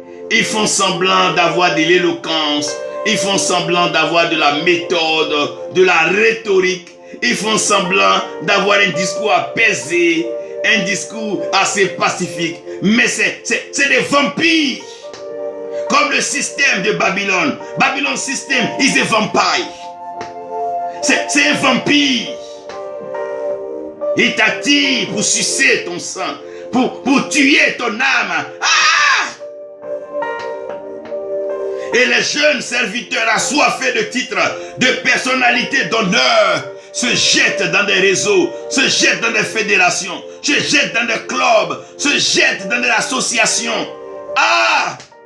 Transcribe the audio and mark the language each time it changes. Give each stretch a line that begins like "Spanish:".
French: Ils font semblant d'avoir de l'éloquence. Ils font semblant d'avoir de la méthode, de la rhétorique. Ils font semblant d'avoir un discours apaisé, un discours assez pacifique. Mais c'est des vampires. Comme le système de Babylone.
English: Babylone system is a vampire.
French: C'est un vampire. Il t'attire pour sucer ton sang, pour tuer ton âme. Ah! Et les jeunes serviteurs assoiffés de titres, de personnalité, d'honneur, se jettent dans des réseaux, se jettent dans des fédérations, se jettent dans des clubs, se jettent dans des associations. Ah!